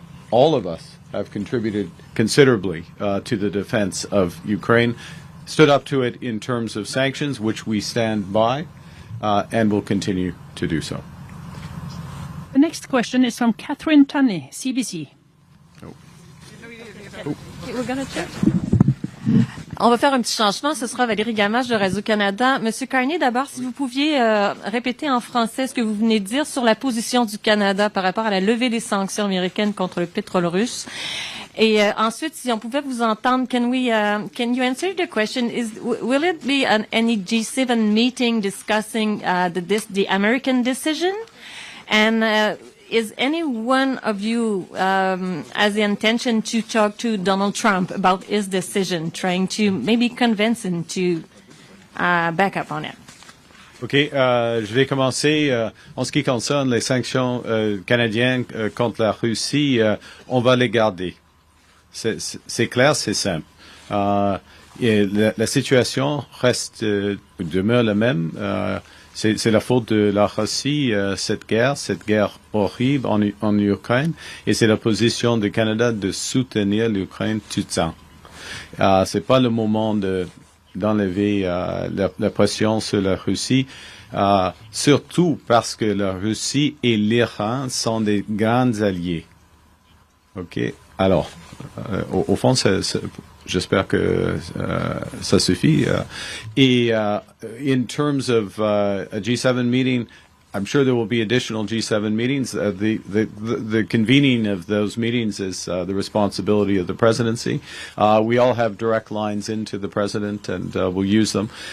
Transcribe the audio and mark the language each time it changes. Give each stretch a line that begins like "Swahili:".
English: All of us have contributed considerably to the defense of Ukraine, stood up to it in terms of sanctions, which we stand by, and will continue to do so. The next question is from Catherine Tunney, CBC. Okay, we're gonna check.
French: On va faire un petit changement. Ce sera Valérie Gamache de Radio-Canada. Monsieur Carney, d'abord, si vous pouviez répéter en français ce que vous venez de dire sur la position du Canada par rapport à la levée des sanctions américaines contre le pétrole russe. Et ensuite, si on pouvait vous entendre,
English: can you answer the question? Will it be any G7 meeting discussing the American decision? And is any one of you has the intention to talk to Donald Trump about his decision, trying to maybe convince him to back up on it?
French: OK. Je vais commencer. En ce qui concerne les sanctions canadiennes contre la Russie, on va les garder. C'est clair, c'est simple. Et la situation demeure la même. C'est la faute de la Russie, cette guerre horrible en Ukraine, et c'est la position du Canada de soutenir l'Ukraine tout le temps. C'est pas le moment d'enlever la pression sur la Russie, surtout parce que la Russie et l'Iran sont des grands alliés. Ok. Alors, au fond, j'espère que ça suffit.
English: In terms of a G7 meeting, I'm sure there will be additional G7 meetings. The convening of those meetings is the responsibility of the presidency. We all have direct lines into the president, and we'll use them.